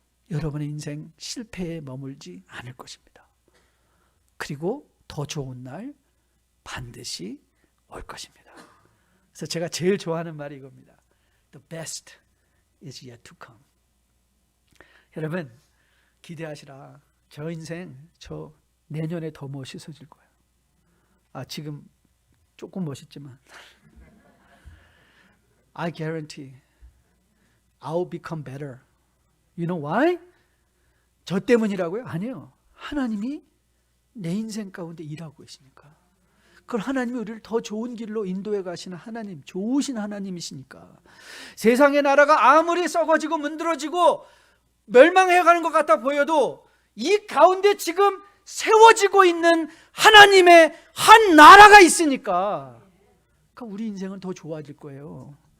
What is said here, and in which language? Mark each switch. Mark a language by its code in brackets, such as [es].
[ko] 여러분의 인생 실패에 머물지 않을 것입니다. 그리고 더 좋은 날 반드시 올 것입니다. 그래서 제가 제일 좋아하는 말이 이겁니다. [en] The best is yet to come. [ko] 여러분, 기대하시라. 저 인생 저 내년에 더 멋있어질 거예요. 지금 조금 멋있지만 [en] I guarantee I'll become better. You know why? [ko] 저 때문이라고요? 아니에요. 하나님이 내 인생 가운데 일하고 계시니까. 그걸 하나님이 우리를 더 좋은 길로 인도해 가시는 하나님, 좋으신 하나님이시니까. 세상의 나라가 아무리 썩어지고 문드러지고 멸망해 가는 것 같아 보여도 이 가운데 지금 세워지고 있는 하나님의 한 나라가 있으니까, 그러니까 우리 인생은 더 좋아질 거예요.